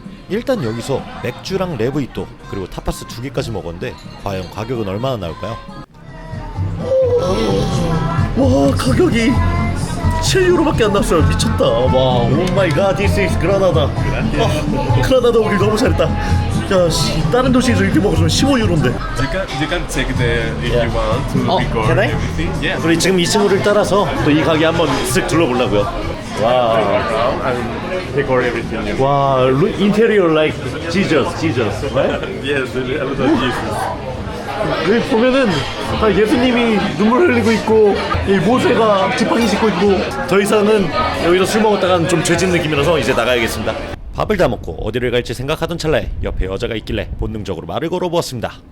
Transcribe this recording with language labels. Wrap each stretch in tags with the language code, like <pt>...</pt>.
<ko>일단 여기서 맥주랑 레브이또 그리고 타파스 2개까지 먹었는데 과연 가격은 얼마나 나올까요? 와, 가격이 7유로밖에 안 나왔어요. 미쳤다. 와, 오 마이 갓,</ko> <en>this is</en> <ko>그라나다. 그라나다 오길 너무 잘했다. 야, 다른 도시에서 이렇게 먹으면 15유로인데.</ko> <en>You can check there if you want to record can I? everything. Yeah.</en> <ko>우리 지금 이 친구를 따라서 또 이 가게 한번 쓱 둘러보려고요. 와,</ko> <en>And record everything.</en> <ko>와, 인테리어</ko> <en>like Jesus, right? Yes, a lot of Jesus.</en> <ko>여기 보면은 다 예수님이 눈물 흘리고 있고 이 모세가 지팡이 짚고 있고. 더 이상은 여기서 술 먹었다간 좀 죄진 느낌이라서 이제 나가야겠습니다. 밥을 다 먹고 어디를 갈지 생각하던 찰나에 옆에 여자가 있길래 본능적으로 말을 걸어보았습니다.</ko>